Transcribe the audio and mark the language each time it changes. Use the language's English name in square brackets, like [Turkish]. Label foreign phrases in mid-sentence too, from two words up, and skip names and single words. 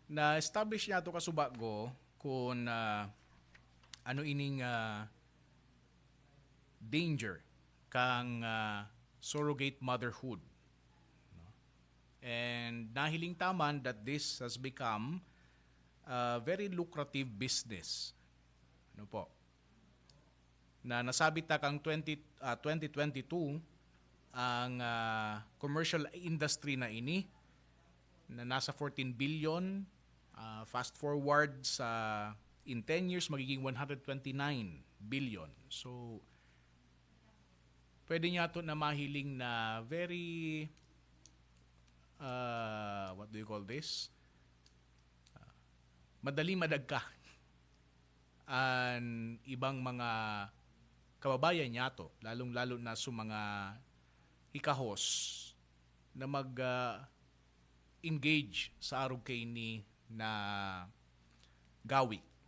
[Bikol] Na-establish niya ito kasubago kung ano ining danger kang surrogate motherhood. [English] And [Bikol] nahiling taman [English] that this has become a very lucrative business. [Bikol] Ano po? Na nasabit ta kang 2022 ang commercial industry na ini na nasa 14 billion. Fast forward sa in 10 years magiging 129 billion. So pwede niya ito na mahiling na [English] very what do you call this? [Bikol] Madali madagka ang ibang mga kababayan niya to, lalong-lalo na sa mga hikahos na mag-engage sa arog kay ni na gawi.